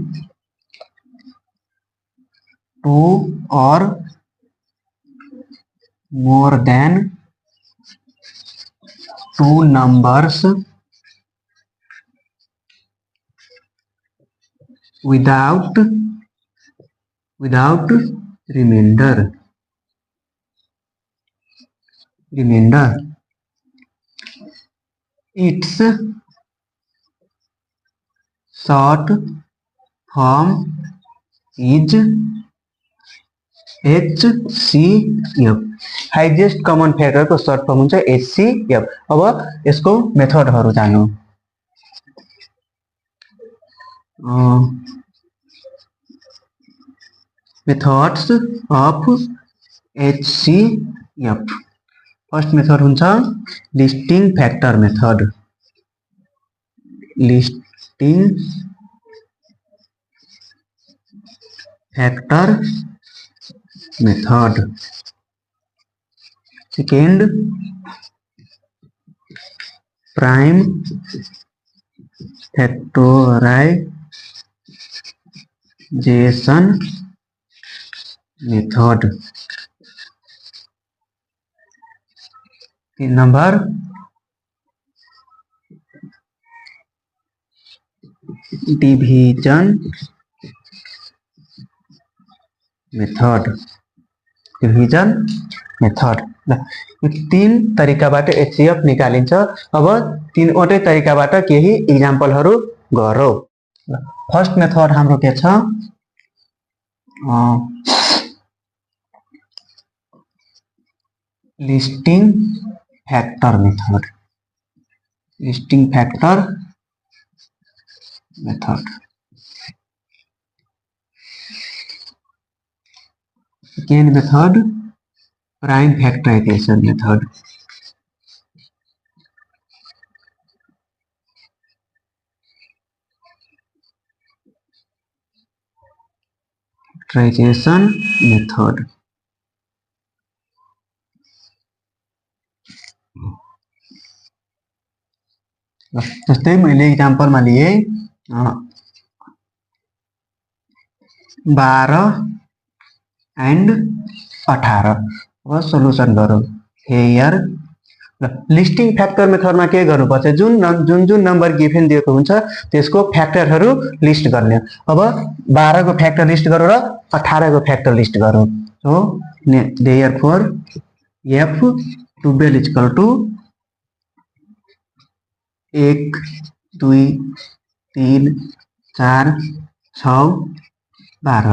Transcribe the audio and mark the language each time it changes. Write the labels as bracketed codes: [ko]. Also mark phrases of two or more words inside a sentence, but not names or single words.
[en] 2 or more than 2 numbers without remainder. Its short form is HCF। highest common factor को short form हुन्छ HCF। [ne] अब यसको मेथडहरु जान्नु। [en] methods of HCF. first method हुन्छ listing factor method। listing factor method. second prime factorization method. 3 number division method. [ne] यो 3 तरिकाबाट एचसीएफ निकालिन्छ। अब 3वटै तरिकाबाट केही इक्जाम्पलहरु गरौँ। [en] first method [ne] हाम्रो के छ, [en] listing factor method. listing factor method. second method prime factorization method. factorization method. [ne] जस्तै मैले इक्जाम्पलमा लिए 12 एंड 18। अब सोल्युसन गरौँ। हेयर लिस्टिङ फ्याक्टर मेथडमा के गर्नुपर्छ, जुन [en] number given [ne] दिएको हुन्छ त्यसको फ्याक्टरहरु लिस्ट गर्ने। अब 12 को [en] factor list [ne] गरौँ र 18 को [en] factor list [ne] गरौँ। [en] so therefore F12 equal to 1 2 3 4 6 12.